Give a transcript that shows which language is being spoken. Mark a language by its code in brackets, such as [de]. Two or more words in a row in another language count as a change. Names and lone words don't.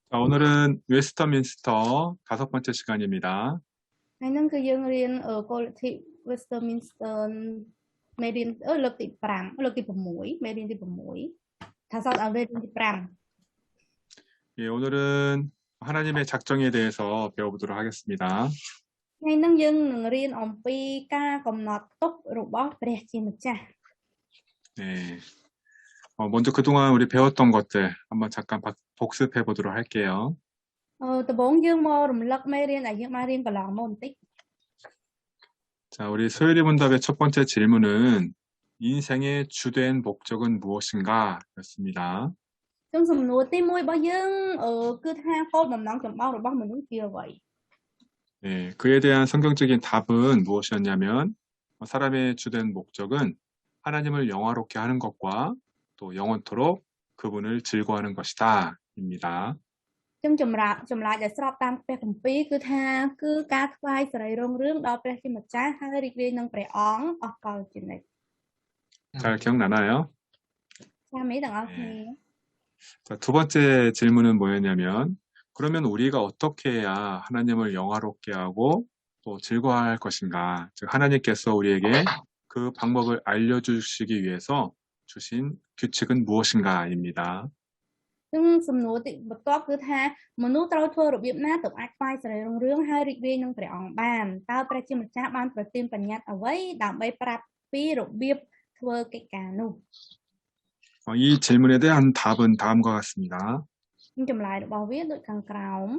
[ko] 자, 오늘은 웨스터민스터 5번째 시간입니다. [km] ហើយនឹងគឺយើងរៀនគោលលទ្ធិ Westminster មេរៀនលើកទី6 ថាសតឲ្យមេរៀនទី5 [ko] 예, 오늘은 하나님의 작정에 대해서 배워보도록 하겠습니다. [km] ថ្ងៃនេះយើងនឹងរៀនអំពីការកំណត់ទុករបស់ព្រះជាម្ចាស់ [ko] 네, 먼저 그동안 우리 배웠던 것들 한번 잠깐 복습해 보도록 할게요. [km] ដំបូងយើងមករំលឹកមេរៀនដែលយើងបានរៀនកន្លងមកបន្តិច [ko] 자, 우리 소율이 문답의 첫 번째 질문은 인생의 주된 목적은 무엇인가? 였습니다. [km] ចំសំណួរទី1របស់យើងគឺថាគោលបំណងចម្បងរបស់មនុស្សជាអ្វី [ko] 네, 그에 대한 성경적인 답은 무엇이었냐면 사람의 주된 목적은 하나님을 영화롭게 하는 것과 또 영원토록 그분을 즐거워하는 것이다. 입니다. [km] ចំចម្លើយដែលស្របតាមព្រះគម្ពីរគឺថាគឺការថ្វាយសេរីរុងរឿងដល់ព្រះជាម្ចាស់ហើយរីករាយនឹងព្រះអង្គអស់កលជានិច្ច [ko] 잘 기억나나요? [km] ចាំទេទាំងអស់គ្នា [ko] 자, 두 번째 질문은 뭐였냐면 그러면 우리가 어떻게 해야 하나님을 영화롭게 하고 또 즐거워할 것인가? 즉 하나님께서 우리에게 그 방법을 알려주시기 위해서 주신 규칙은 무엇인가?입니다. [km] សំណួរបន្ទាប់គឺថាមនុស្សត្រូវធ្វើរបៀបណាទើបអាចថ្វាយសេរីរុងរឿងហើយរីករាយនឹងព្រះអង្គបានតើព្រះជាម្ចាស់បានប្រទានបញ្ញត្តិអ្វីដើម្បីប្រាប់ពីរបៀបធ្វើកិច្ចការនោះ [ko] 이 질문에 대한 답은 다음과 같습니다. [km] ចម្លើយរបស់វាដូចខាងក្រោម